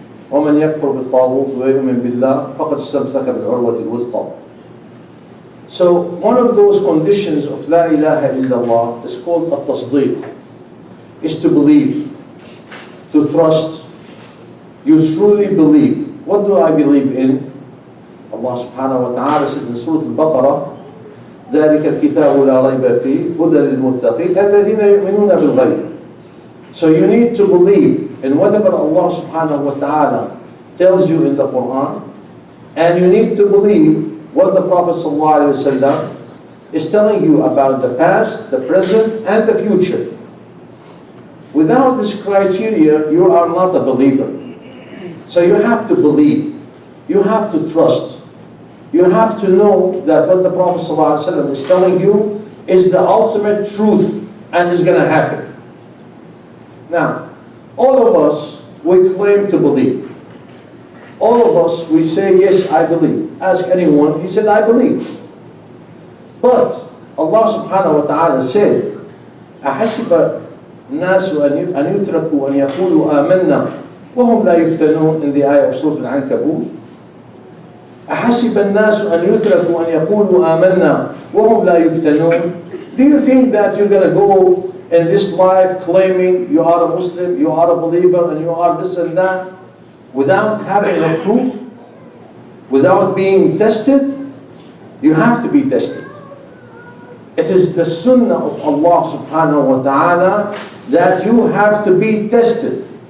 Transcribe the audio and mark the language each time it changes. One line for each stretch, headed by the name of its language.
Arabic: وَمَنْ يَكْفُرْ بِالطَّاغُوتِ وَيُؤْمِنْ بِاللَّهِ فَقَدْ اسْتَمْسَكَ بِالْعُرْوَةِ الْوُثْقَى.
English: So one of those conditions of La ilaha illallah is called at-tasdeeq, is to believe, to trust. You truly believe. What do I believe in? Allah subhanahu wa ta'ala said in Surah Al-Baqarah,
Arabic: ذَلِكَ الْكِتَابُ لَا رَيْبَ فِيهِ هُدًى لِلْمُتَّقِينَ الَّذِينَ يُؤْمِنُونَ بِالْغَيْبِ.
English: So you need to believe in whatever Allah subhanahu wa ta'ala tells you in the Quran, and you need to believe what the Prophet sallallahu alaihi wasallam is telling you about the past, the present, and the future. Without this criteria, you are not a believer. So you have to believe, you have to trust, you have to know that what the Prophet ﷺ is telling you is the ultimate truth and is going to happen. Now, all of us, we claim to believe. All of us, we say, yes, I believe. Ask anyone, he said, I believe. But Allah subhanahu wa ta'ala said,
Arabic: أَحَسِبَ الناس أن يتركوا أن يقولوا آمنا وهم لا يفتنون,
English: in the ayah of Surah Al-Ankabut.
Arabic: أحسب الناس أن يتركوا أن يقولوا آمنا وهم لا يفتنون.
English: Do you think that you're going to go in this life claiming you are a Muslim, you are a believer, and you are this and that without having a proof, without being tested? You have to be tested. It is the sunnah of Allah subhanahu wa ta'ala that you have to be tested.